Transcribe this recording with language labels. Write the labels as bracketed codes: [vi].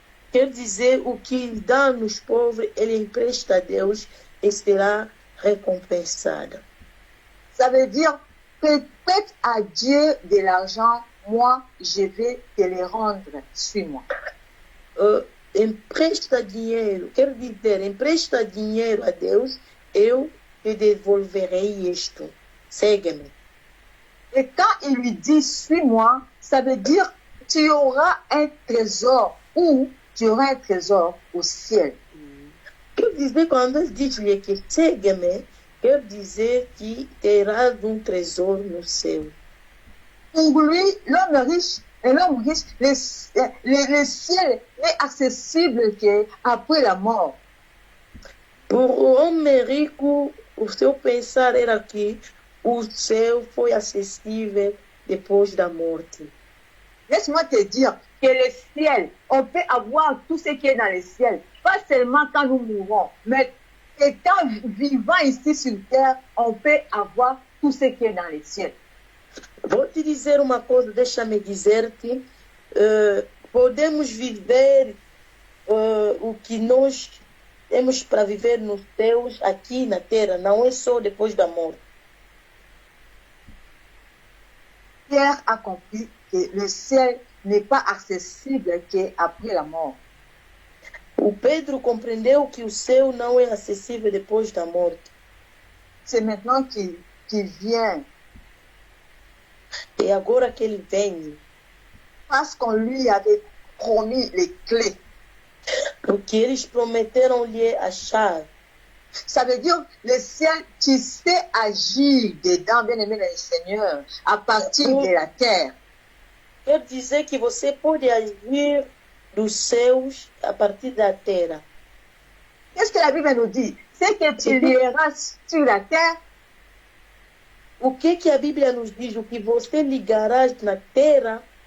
[pt] quer dizer, o que dá nos pobres, ele empresta a Deus e será recompensado. [fr] Ça veut dire que prête à Dieu de l'argent, moi, je vais te le rendre, suis-moi. [pt] Empresta dinheiro, quer dizer, empresta dinheiro a Deus, eu te devolverei isto. Segue-me. [fr] Et quand il lui dit, suis-moi, ça veut dire tu auras un trésor ou tu auras un trésor au ciel. [pt] Quer dizer, quando ele diz-lhe que segue-me, quer dizer que terás trésor no céu. [fr] Pour lui, l'homme riche, le ciel est accessible qu'après la mort. [pt] Pour o homem rico, o seu pensar era que o céu foi acessível depois da morte. [fr] Laisse-moi te dire que le ciel, on peut avoir tout ce qui est dans le ciel, pas seulement quand nous mourrons, mais étant vivant ici sur terre, on peut avoir tout ce qui est dans le ciel. [pt] Vou te dizer uma coisa, deixa-me dizer-te, podemos viver o que nós temos para viver nos céus aqui na terra, não é só depois da morte. [fr] Pierre a compris que le ciel n'est pas accessible qu'après la mort. [pt] O Pedro compreendeu que o céu não é acessível depois da morte. [fr] C'est maintenant qu'il qui vient, [pt] E agora que ele vem, [fr] parce qu'on lui avait promis les clés. [pt] porque eles prometeram-lhe a chave. [fr] Ça veut dire, le ciel, tu sais agir dedans, bien-aimé dans le Seigneur, à partir de la terre. [pt] Quer dizer que você pode agir dos céus a partir da terra. [fr] Qu'est-ce que la Bible nous dit? C'est que tu lieras sur la terre, [pt] O que a Bíblia nos diz? O que você ligarás na terra